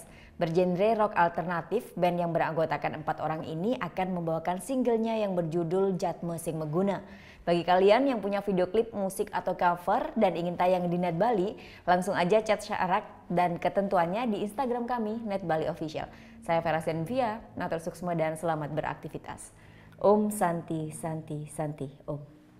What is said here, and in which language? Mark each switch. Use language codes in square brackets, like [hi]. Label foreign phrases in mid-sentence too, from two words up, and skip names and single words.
[id] Bergenre rock alternatif, band yang beranggotakan 4 orang ini akan membawakan singlenya yang berjudul Jatme Sing Meguna. Bagi kalian yang punya video klip musik atau cover dan ingin tayang di Net Bali, langsung aja chat syarat dan ketentuannya di Instagram kami, Net Bali Official. Saya Vera Senvia, [ban] Natur Suksma [id] dan selamat beraktivitas. [sa] Om Santi Santi Santi Om.